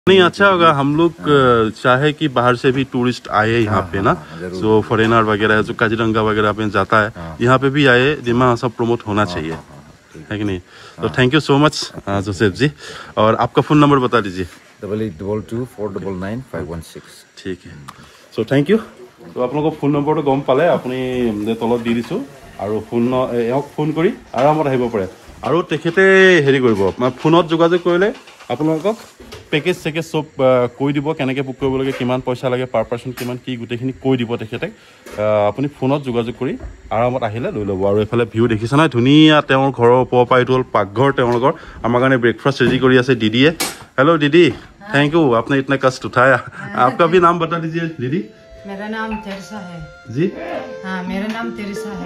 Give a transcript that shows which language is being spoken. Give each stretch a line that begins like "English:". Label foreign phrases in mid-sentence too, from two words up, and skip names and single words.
Hindi: नहीं अच्छा होगा हम लोग चाहे कि बाहर से भी टूरिस्ट आए यहाँ पे ना जो फॉरेनर वगैरह है जो काजीरंगा वगैरह पे जाता है यहाँ पे भी आए डिमा सब प्रमोट होना चाहिए है कि नहीं। तो
English: thank you so much
Hindi: जोसेफ जी और आपका फ़ोन नंबर बता दीजिए। 8822499516 ठीक है
English: so thank you.
Assamese: तो আপোনালোকৰ ফোন নম্বৰটো গম পালে আপুনি তলত দি দিছোঁ আৰু ফোন কৰি আৰামত আহিব পাৰে আৰু তেখেতে হেৰি কৰিব ফোনত যোগাযোগ কৰিলে আপোনালোকক পেকেজ চেকেজ সব কৈ দিব কেনেকৈ বুক কৰিব লাগে কিমান পইচা লাগে
English: per person
Assamese: কিমান কি গোটেইখিনি কৈ দিব তেখেতে আপুনি ফোনত যোগাযোগ কৰি আৰামত আহিলে লৈ ল'ব। আৰু এইফালে ভিউ দেখিছে নহয় ধুনীয়া তেওঁৰ ঘৰৰ ওপৰৰ পৰা এইটো হ'ল পাকঘৰ তেওঁলোকৰ আমাৰ কাৰণে
English: breakfast ready
Assamese: কৰি আছে দিদিয়ে।
Hindi: हेलो दीदी
English: thank you
Hindi: आपने इतना कष्ट उठाया। आपका भी नाम बता दीजिए दीदी। मेरा नाम तेरिसा है जी। हाँ मेरा नाम तेरिसा है।